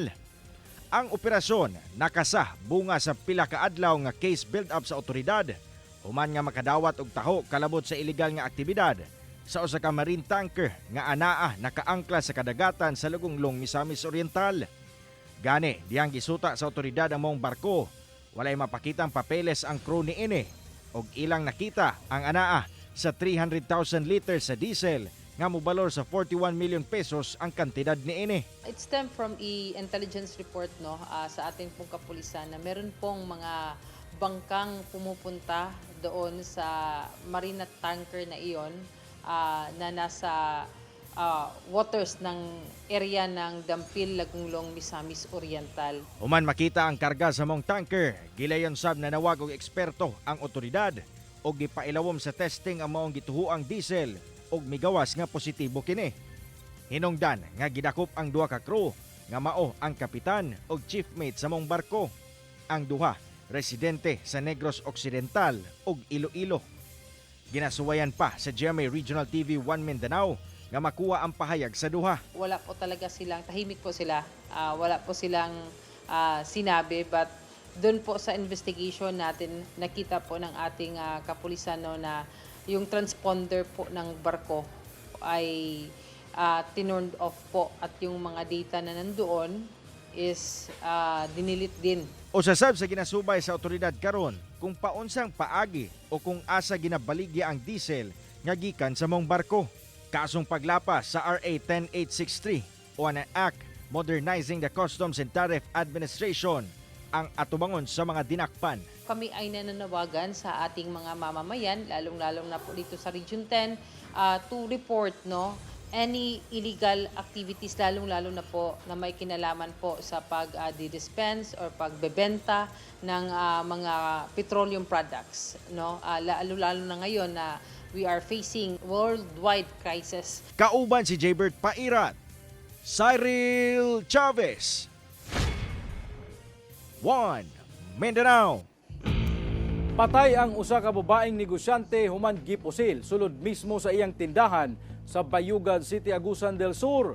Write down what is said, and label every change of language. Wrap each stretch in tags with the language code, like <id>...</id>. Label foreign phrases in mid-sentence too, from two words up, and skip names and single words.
<ceb>Ang operasyon nakasa bunga sa pila ka adlaw nga</ceb> <en>case build-up</en> <ceb>sa otoridad human nga makadawat og taho kalabot sa illegal nga aktibidad sa usa ka</ceb> <en>marine tanker</en> <ceb>nga anaa nakaangkla sa kadagatan sa Lagunglong, Misamis Oriental. Gani diyang gisuta sa otoridad ang mong barko, walay mapakitang papeles ang crew niini og ilang nakita ang anaa sa 300,000 liters sa diesel nga mobalor sa 41 million pesos ang kantidad niini.</ceb> <en>It stemmed from intelligence report</en> <tl>sa ating pong kapulisan na meron pong mga bangkang pumupunta doon sa</tl> <en>marine tanker</en> <tl>na iyon na nasa waters ng area ng Dampil, Lagunglong, Misamis Oriental.</tl> <ceb>Human makita ang karga sa mong tanker, gilayon sab na nawag og eksperto ang otoridad og gipailawom sa testing ang maong gituhuang diesel og migawas nga positibo kini. Hinungdan nga gidakop ang duha ka crew nga mao ang kapitan og</ceb> <en>chief mate</en> <ceb>sa mong barko. Ang duha residente sa Negros Occidental ug Iloilo. Ginasuwayan pa sa GMA Regional TV 1 Mindanao nga makuha ang pahayag sa duha.</ceb> <tl>Wala po talaga silang, tahimik po sila, wala po silang sinabi, but doon po sa investigation natin nakita po ng ating kapulisan na yung transponder po ng barko ay tinurned off po at yung mga data na nandoon is dinilit din.</tl> <ceb>O sasab sa ginasubay sa otoridad karon kung paunsang paagi o kung asa ginabaligya ang diesel nga gikan sa mong barko. Kasong paglapas sa RA 10863 o ang Act Modernizing the Customs and Tariff Administration ang atubangon sa mga dinakpan.</ceb> <tl>Kami ay nananawagan sa ating mga mamamayan, lalong-lalong na po dito sa Region 10,</tl> <en>to report any illegal activities,</en> <tl>lalong-lalo na po na may kinalaman po sa pag-dispense or pagbebenta ng mga</tl> <en>petroleum products.</en> <tl>Lalo-lalo na ngayon na</tl> <en>we are facing worldwide crisis.</en> <ceb>Kauban si Jaybert Pairat, Cyril Chavez, 1 Mindanao. Patay ang usa ka babaeng negosyante human gipusil sulod mismo sa iyang tindahan sa Bayugan City, Agusan del Sur.</ceb>